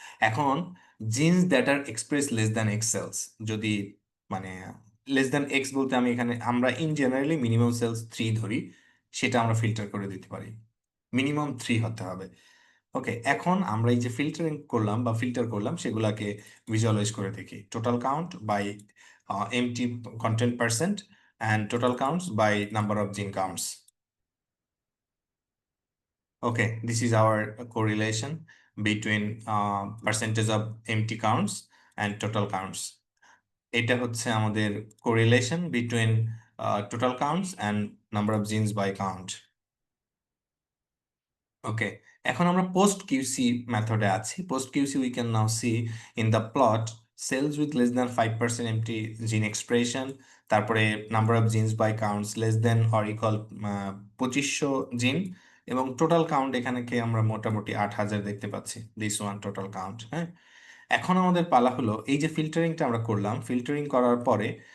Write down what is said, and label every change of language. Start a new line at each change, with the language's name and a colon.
Bangla: এখন
English: genes that are express less than x cells,
Bangla: যদি মানে লেস দ্যান এক্স বলতে আমি এখানে আমরা ইন জেনারেলি মিনিমাম সেলস 3 ধরি, সেটা আমরা ফিল্টার করে দিতে পারি। মিনিমাম 3 হতে হবে। ওকে, এখন আমরা এই যে ফিল্টারিং করলাম বা ফিল্টার করলাম সেগুলাকে ভিজুয়ালাইজ করে দেখি।
English: Total count by MT content percent and total counts by number of gene counts. Okay, this is our correlation between percentage of empty counts and total counts.
Bangla: এটা হচ্ছে আমাদের
English: correlation between total counts and number of genes by count.
Bangla: ওকে, এখন আমরা post QC মেথডে আছি। Post QC
English: we can now see in the plot cells with less than 5% MT gene expression,
Bangla: তারপরে number of jeans by counts less than or equal 2500 জিন, এবং total count এখানে কে আমরা মোটামুটি 8000 দেখতে পাচ্ছি, দিস ওয়ান টোটাল কাউন্ট। হ্যাঁ, এখন আমাদের পালা হলো এই যে ফিল্টারিংটা আমরা করলাম, ফিল্টারিং করার পরে